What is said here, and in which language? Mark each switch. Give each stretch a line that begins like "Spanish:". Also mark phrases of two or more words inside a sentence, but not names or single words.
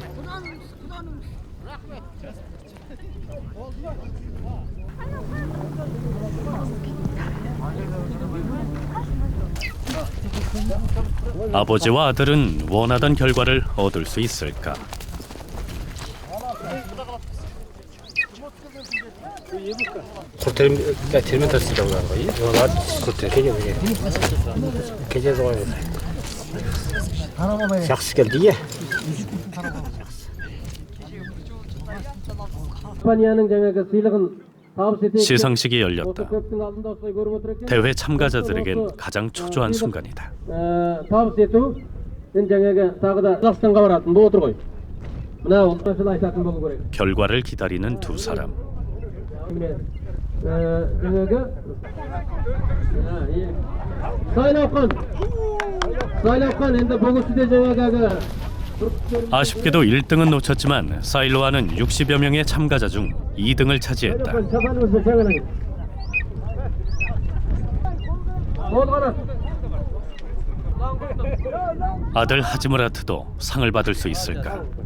Korean: 아버지와 아들은 원하던 결과를 얻을 수 있을까?
Kazakh: жақсы келді ие. испанияның жаңағы сыйлығын табыс етейік.
Korean: 시상식이 열렸다.
Kazakh: көптің алдында осылай көріп отыр екен.
Korean: 대회 참가자들에겐 가장 초조한 순간이다.
Kazakh: табыс ету мен жаңағы тағы да қазақстанға баратын болып отыр ғой. мына осылай айтатын болу керек.
Korean: 결과를 기다리는 두 사람.
Kazakh: жаңағы 사이라우칸 енді бұл кісіде жаңағы
Korean: 아쉽게도 1등은 놓쳤지만 사일로아는 60여 명의 참가자 중 2등을 차지했다. 아들 하지무라트도 상을 받을 수 있을까?